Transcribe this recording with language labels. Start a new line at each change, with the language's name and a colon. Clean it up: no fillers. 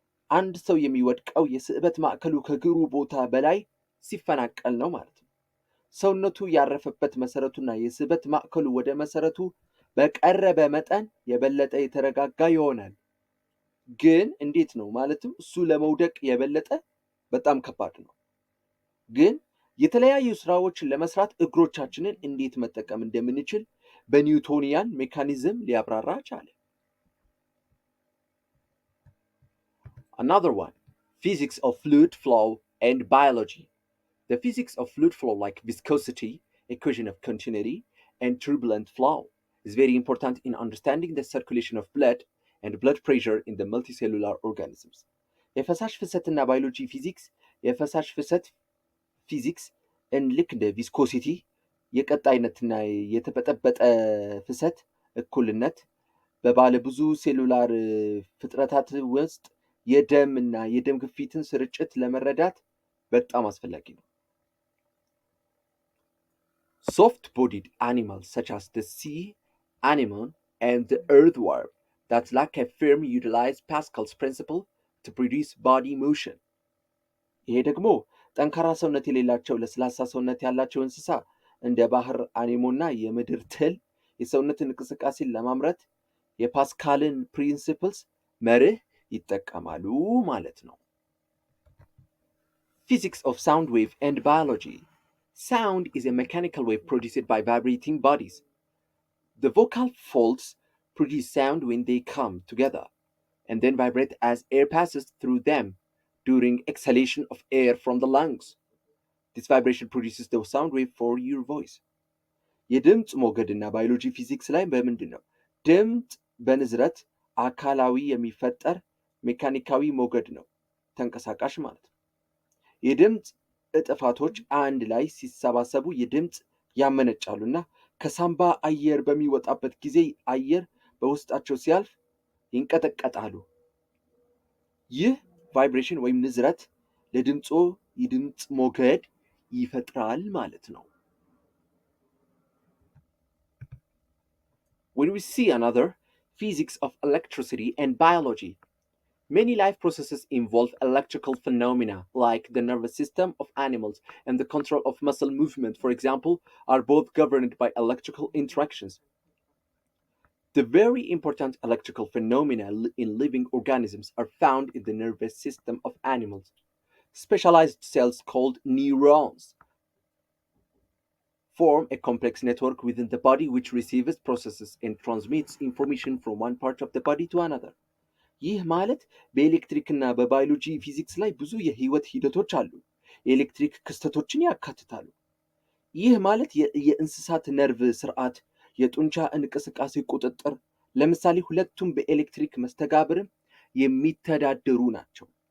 Amharic: አንድ ሰው የሚወድቀው የስዕበት ማዕከሉ ከእግሩ ቦታ በላይ ሲፈናቀል ነው ማለት ነው። ሰውነቱ ያረፈበት መሰረቱና የስዕበት ማዕከሉ ወደ መሰረቱ በቀረበ መጠን የበለጠ የተረጋጋ ይሆናል። ግን እንዴት ነው ማለትም እሱ ለመውደቅ የበለጠ በጣም ከባድ ነው። ግን የተለያዩ ስራዎችን ለመስራት እግሮቻችንን እንዴት መጠቀም እንደምንችል በኒውቶኒያን ሜካኒዝም ሊያብራራ ቻለ።
English: Another one, physics of fluid flow and biology. The physics of fluid flow, like viscosity, equation of continuity, and turbulent flow, is very important in understanding the circulation of blood and blood pressure in the multicellular organisms.
Amharic: የፈሳሽ ፍሰትና ባዮሎጂ ፊዚክስ የፈሳሽ ፍሰት ፊዚክስ ልክ እንደ ቪስኮሲቲ የቀጣይነትና የተበጠበጠ ፍሰት እኩልነት በባለ ብዙ ሴሉላር ፍጥረታት ውስጥ የደም እና የደም ግፊትን ስርጭት ለመረዳት በጣም አስፈላጊ ነው።
English: Soft-bodied animals such as the sea anemone and the earthworm that lack a firm utilize Pascal's principle to produce body motion.
Amharic: ይሄ ደግሞ ጠንካራ ሰውነት የሌላቸው ለስላሳ ሰውነት ያላቸው እንስሳ እንደ ባህር አኔሞና የምድር ትል የሰውነትን እንቅስቃሴን ለማምረት የፓስካልን ፕሪንሲፕልስ መርህ ይጠቀማሉ ማለት ነው።
English: Physics of sound wave and biology. Sound is a mechanical wave produced by vibrating bodies. The vocal folds produce sound when they come together and then vibrate as air passes through them during exhalation of air from the lungs. This vibration produces the sound wave for your voice.
Amharic: የድምፅ ሞገድና ባዮሎጂ ፊዚክስ ላይ በምንድን ነው? ድምፅ በንዝረት አካላዊ የሚፈጠር ሜካኒካዊ ሞገድ ነው፣ ተንቀሳቃሽ ማለት ነው። የድምፅ እጥፋቶች አንድ ላይ ሲሰባሰቡ የድምፅ ያመነጫሉና ከሳምባ አየር በሚወጣበት ጊዜ አየር በውስጣቸው ሲያልፍ ይንቀጠቀጣሉ። ይህ ቫይብሬሽን ወይም ንዝረት ለድምጾ የድምፅ ሞገድ ይፈጥራል ማለት ነው።
English: When we see another physics of electricity and biology. Many life processes involve electrical phenomena, like the nervous system of animals and the control of muscle movement, for example, are both governed by electrical interactions. The very important electrical phenomena in living organisms are found in the nervous system of animals. Specialized cells called neurons form a complex network within the body which receives, processes, and transmits information from one part of the body to another.
Amharic: ይህ ማለት በኤሌክትሪክና በባዮሎጂ ፊዚክስ ላይ ብዙ የህይወት ሂደቶች አሉ። የኤሌክትሪክ ክስተቶችን ያካትታሉ። ይህ ማለት የእንስሳት ነርቭ ስርዓት፣ የጡንቻ እንቅስቃሴ ቁጥጥር፣ ለምሳሌ ሁለቱም በኤሌክትሪክ መስተጋብር የሚተዳደሩ ናቸው።